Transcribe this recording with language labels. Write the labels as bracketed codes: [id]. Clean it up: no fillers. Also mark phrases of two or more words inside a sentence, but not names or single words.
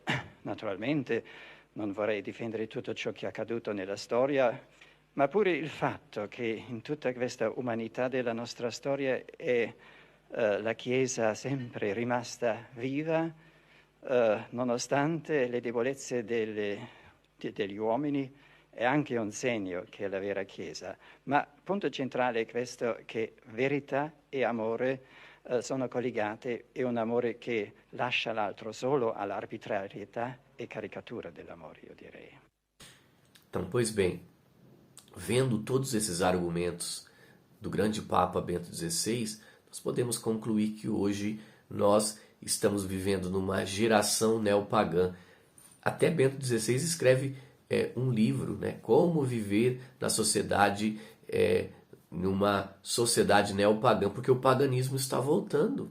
[it] Naturalmente non vorrei difendere tutto ciò che è accaduto nella storia, ma pure il fatto che in tutta questa umanità della nostra storia è la Chiesa sempre rimasta viva, nonostante le debolezze degli uomini, è anche un segno che è la vera Chiesa. Ma il punto centrale è questo, che verità e amore sono collegate e un amore che lascia l'altro solo all'arbitrarietà e caricatura dell'amore, io direi. [pt] Então, pois bem, vendo todos esses argumentos do grande Papa Bento XVI, nós podemos concluir que hoje nós estamos vivendo numa geração neopagã. Até Bento XVI escreve um livro, né, Como Viver na Sociedade, numa sociedade neopagã, porque o paganismo está voltando.